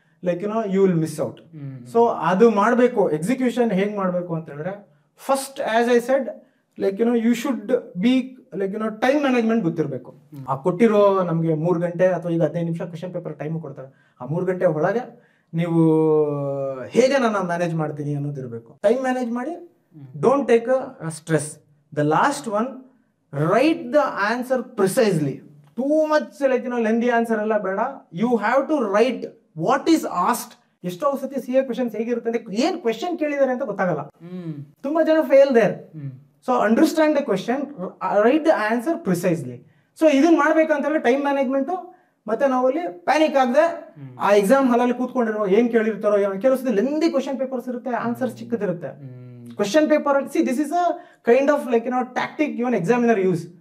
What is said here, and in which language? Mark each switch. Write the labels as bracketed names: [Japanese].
[English] Like you will miss out. [Kannada] So ಅದು ಮಾಡಬೇಕು. Execution ಹೇಗೆ ಮಾಡಬೇಕು ಅಂತ ಹೇಳಿದ್ರೆ, [English] first as I said, like you should be like time management [Kannada] ಗೊತ್ತಿರಬೇಕು. ಆ ಕೊಟ್ಟಿರೋ ನಮಗೆ 3 ಗಂಟೆ ಅಥವಾ ಈಗ 15 ನಿಮಿಷ ಕ್ವೆಶ್ಚನ್ ಪೇಪರ್ ಟೈಮ್ ಕೊಡ್ತಾರೆ, ಆ 3 ಗಂಟೆ ಒಳಗೆ ನೀವು ಹೇಗೆ ನಾನು ಮ್ಯಾನೇಜ್ ಮಾಡ್ತೀನಿ ಅನ್ನೋದಿರಬೇಕು. [English] Time manage ಮಾಡಿ, don't take a stress. The last one, write the answer precisely. Too much like lengthy answer [Kannada] alla beda. [English] You have to write what is asked. [Kannada] ಎಷ್ಟೋ ಸತಿ ಸಿ ಎ ಕ್ವೆಶನ್ಸ್ ಹೇಗಿರುತ್ತೆ ಅಂದ್ರೆ ಏನ್ question ಕೇಳಿದಾರೆ ಅಂತ ಗೊತ್ತಾಗಲ್ಲ. ತುಂಬಾ ಜನ [English] Fail there. So understand the question, write the answer precisely. [Kannada] So ಇದನ್ನ ಮಾಡ್ಬೇಕಂತಂದ್ರೆ ಟೈಮ್ ಮ್ಯಾನೇಜ್ಮೆಂಟ್, ಮತ್ತೆ ನಾವಲ್ಲಿ ಪ್ಯಾನಿಕ್ ಆಗದೆ ಆ ಎಕ್ಸಾಮ್ ಹಾಲಲ್ಲಿ ಕೂತ್ಕೊಂಡಿರೋ ಏನ್ ಕೇಳಿರ್ತಾರೋ, ಕೆಲವು ಸತಿ ಲೆಂದಿ ಕ್ವೆಶನ್ ಪೇಪರ್ಸ್ ಇರುತ್ತೆ, answer ಚಿಕ್ಕದಿರುತ್ತೆ. [English] Question paper, see, this is a kind of like tactic even examiner use.